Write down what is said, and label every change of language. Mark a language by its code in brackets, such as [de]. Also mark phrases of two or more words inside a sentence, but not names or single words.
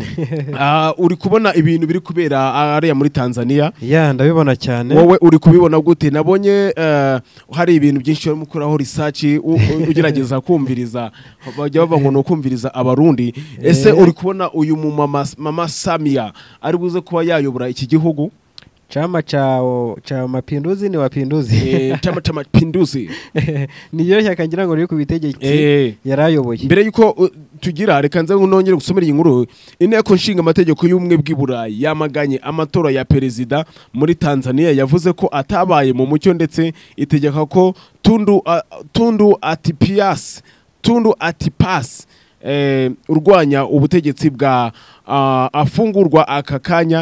[rw] Uri kubona ibintu biri kubera ariya muri Tanzania? Ya, ndabibona cyane. Wowe uri kubibona gute? Nabonye hari ibintu byinshi bari mukuraho research ugerageza kumviriza, bajya bavuga ngo no kumviriza abarundi. Ese uri kubona uyu Mama Samia ari buze kuba yayobora iki gihugu? [sw] Chama cha mapinduzi ni wapinduzi. Chama cha mapinduzi. [rw] Niyo shyaka ngira ngo riri ku bitegeki yarayoboye. Mbere yuko tugira reka nze nongere gusomera inkuru. Inteko nshinga amategeko y'ubumwe bw'Iburayi yamaganye amatora ya perezida muri Tanzania, yavuze ko atabaye mu mucyo, ndetse itegeka ko Tundu Antipas urwanya ubutegetsi bwa afungurwa aka kanya.